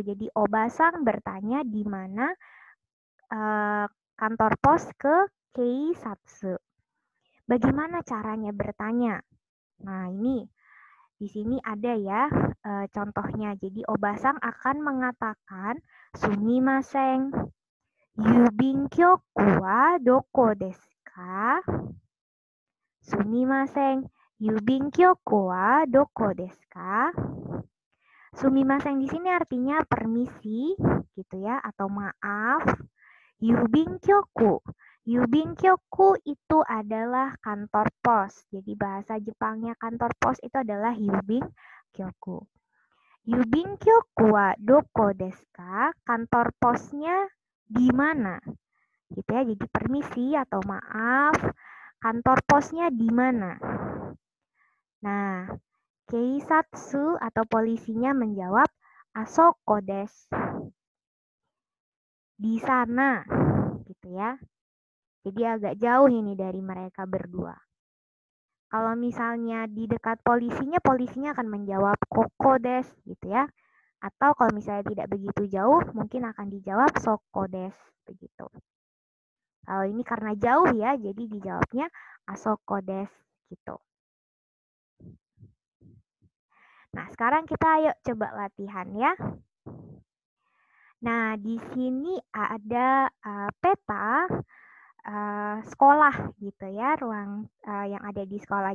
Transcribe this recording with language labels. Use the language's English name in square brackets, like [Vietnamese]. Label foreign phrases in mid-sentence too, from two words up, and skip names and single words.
[Indonesian] Jadi obasang bertanya di mana kantor pos ke keisatsu. Bagaimana caranya bertanya? Nah, ini di sini ada ya contohnya. Jadi obasang akan mengatakan [Japanese] すみません、郵便局はどこですか? すみません、郵便局はどこですか? [Indonesian] Sumimasen di sini artinya permisi gitu ya, atau maaf. [Japanese] 郵便局. 郵便局 [Indonesian] itu adalah kantor pos. Jadi bahasa Jepangnya kantor pos itu adalah [Japanese] 郵便局. 郵便局はどこですか? [Indonesian] Kantor posnya di mana? Gitu ya. Jadi permisi atau maaf, kantor posnya di mana? Nah, keisatsu atau polisinya menjawab [Japanese] あそこです. [Indonesian] Di sana, gitu ya. Jadi agak jauh ini dari mereka berdua. Kalau misalnya di dekat polisinya akan menjawab [Japanese] ここです [Indonesian] gitu ya. Atau kalau misalnya tidak begitu jauh, mungkin akan dijawab [Japanese] そこです [Indonesian] begitu. Kalau ini karena jauh ya, jadi dijawabnya [Japanese] あそこです [Indonesian] gitu. Nah, sekarang kita ayo coba latihan ya. Nah, di sini ada peta sekolah gitu ya, ruang yang ada di sekolah.